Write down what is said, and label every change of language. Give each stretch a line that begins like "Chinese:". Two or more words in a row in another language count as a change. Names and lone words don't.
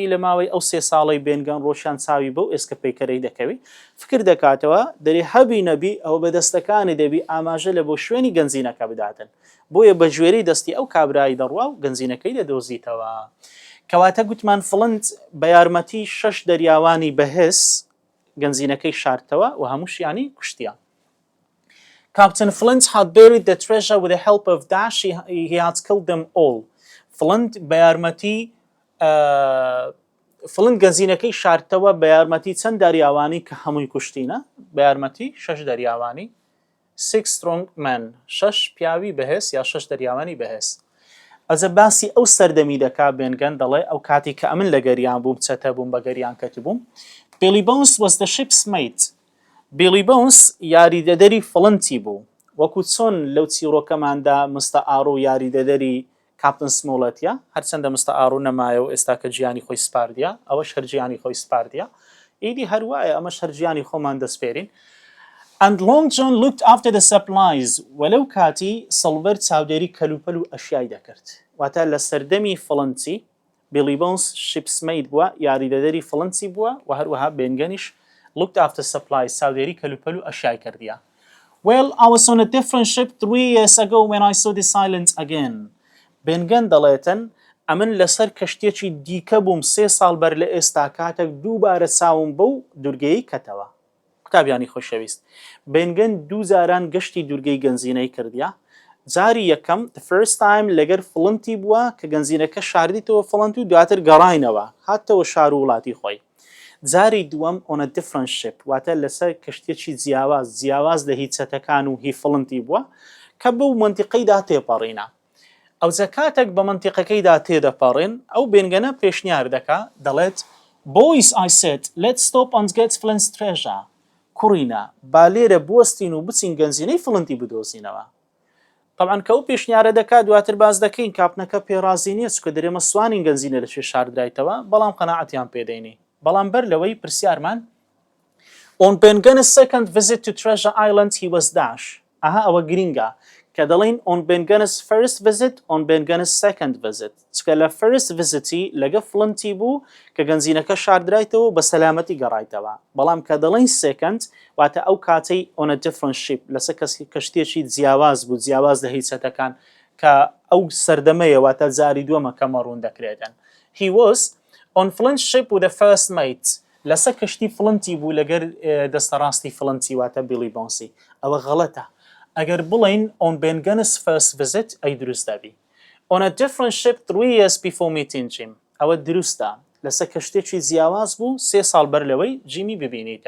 Kurdish: لە ماوەی ئەو 3 ساڵەی بێنگەن ڕۆشان چاوی بەو ئێسکە پەیکەرەی دەکەوی فکر دەکاتەوە دەری هەبی نەبی ئەو بەدەستەکانی دەبی ئاماژە لە بۆ شوێنی گەنجینەکە بداتن بۆیە بە ژێری دەستی ئەو کابرایی دەڕوا و گەنجینەکەی دەدۆزیتەوە کەواتە گوتمان فڵنت بە یارمەتی 6 دەریاوانی بەهێز گەنجینەکەی شارتەوە و هەمووشیانی کوشتیان
English: Captain Flint had buried the treasure with the help of Dash. He had killed them all.
Kurdish: Flint بە یارمەتی فڵنت گەنجینەکەی شارتەوە بە یارمەتی چەند دەریاوانی کە هەمووی کوشتینە بە یارمەتی 6 دەریاوانی 6
English: strong men
Kurdish: 6 پیاوی بەهێز یا 6 دەریاوانی بەهێز ئەجە باسی ئەو سەردەمی دەکا بێنگەن دەڵێ ئەو کاتی کە ئەمن لە گەریان بووم چەتە بووم بە گەریان کەت بووم
English: Billy Bones was the ship's mate
Kurdish: Billy Bones یاریدەدەری فڵنتی بوو وەکو چۆن لەو چیرۆکەماندا مستە ئاڕۆ یاریدەدەری کاپتن سمۆڵەتیە هەرچەندە مستە ئاڕۆ نەمایە و ئێستا کە گیانی خۆی سپاردیە ئەوەش هەر گیانی خۆی سپاردیە ئیدی هەروایە ئەمەش هەر گیانی خۆمان دەسپێرین
English: And Long John looked after the supplies
Kurdish: ولو كاتي سلفر چاودێری کەلوپەل و ئەشیای دەکرد واتە لە سەردەمی فڵنتی بیلی بۆنس شیپسمەید بووە یاریدەدەری فڵنتی بووە و هەروەها بێنگەنیش
English: looked after supplies
Kurdish: چاودێری کەلوپەل و ئەشیای کردیە.
English: Well, I was on a different ship 3 years ago when I saw this island again.
Kurdish: Ben Gunn دەڵێتن ئەمن لەسەر کەشتێکی دیکە بووم 3 ساڵ بەر لە ئێستا کاتێک دووبارە چاوم بەو دوورگەیەی کەتەوە. قوتابیانی خۆشەویست. Ben Gunn 2 جاران گەشتی دوورگەی گەنجینەی کردیا. جاری یەکەم
English: the first time
Kurdish: لەگەر فڵنتی بووە کە گەنجینەکە شاردیتەوە فڵنت و دواتر گەڕاینەوە هاتەوە شار و وڵاتی خۆی. جاری دووەم
English: on a different ship
Kurdish: واتە لەسەر کەشتێکی جیاواز لە هیچەتەکان و هی فڵنتی بووە کە بەو منتیقەیدا تێپەڕینە. ئەو کاتێک بە منتیقەکەیدا تێدەپەڕێن ئەو بێنگەنە پێشنیار دەکا دەڵێت
English: Boys, I said, let's stop and get Flint's treasure.
Kurdish: کوڕینە با لێرە بوەستین و بچین گەنجینەی فڵنتی بدۆزینەوە. طبعا کە ئەو پێشنیارە دەکات دواتر باز دەکەین کاپنەکە پێڕازی نییە چکە دەرێمە سوانین گەنجینە لەکوێ شاردرایتەوە بەڵام قەناعەتیان پێدەینی. بەڵام بەر لەوەی پرسیارمان
English: On Ben Gunn's second visit to Treasure Island he was dash.
Kurdish: ئەها ئەوە گرینگە کە دەڵێن
English: on Ben Gunn's first visit on Ben Gunn's second visit
Kurdish: چکە لە
English: first visiتی
Kurdish: لەگە فڵنتی بوو کە گەنجینەکە شاردرایتەوە بە سەلامەتی گەڕایتەوە بەڵام کە دەڵێن second واتە ئەو کاتەی
English: on a different ship
Kurdish: لەسەر کەشتێکی جیاواز بوو جیاواز لە هیچەتەکان کە ئەو سەردەمەیە واتە جاری دووەمە کە مەڕوون دەکرێتن.
English: He was on Flint's ship with the first mate
Kurdish: لەسەر کەشتی فڵنتی بوو لەگەر دەستەڕاستی فڵنتی واتە بیلی بۆنسی. ئەوە غەڵەتە. ئەگەر بڵین
English: on Ben Gunn's first visit
Kurdish: ئەی دروست دەبی.
English: On a different ship 3 years before meeting Jim.
Kurdish: ئەوە دروستە لەسەر کەشتێکی جیاواز بوو 3 ساڵ بەر لەوەی جیمی ببینیتن.